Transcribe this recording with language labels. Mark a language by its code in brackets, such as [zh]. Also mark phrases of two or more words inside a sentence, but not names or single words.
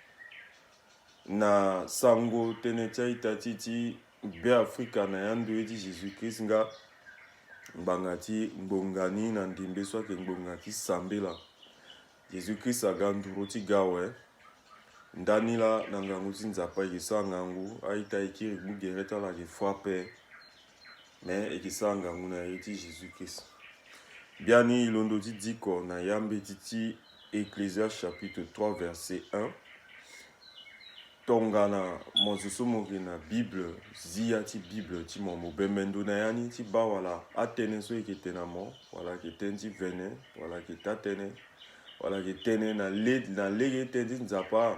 [sg] na sango tene tia itati ti be Afrika na yandu iti Jésus-Christ nga mbanga ti ngbongani na ndimbe so ake ngbonga ti sambela Jésus-Christ aga nduru ti gawe ndani la na ngangu ti nzapa yeke sara ngangu aita yeki rigbu gere ti ala yeke fua pe me yeke sara ngangu na ye ti Jésus-Christ biani ilondo ti diko na yambe ti [fr] Ecclésiaste chapitre 3 verset 1 [sg] tongana mo zo so mo yeke na Bible zia ti Bible ti mo mo bembendo na ya ni ti ba wala atene so yeke tene na mo wala yeke tënë ti vene wala yeke ta tënë wala yeke tënë na lege tënë ti nzapa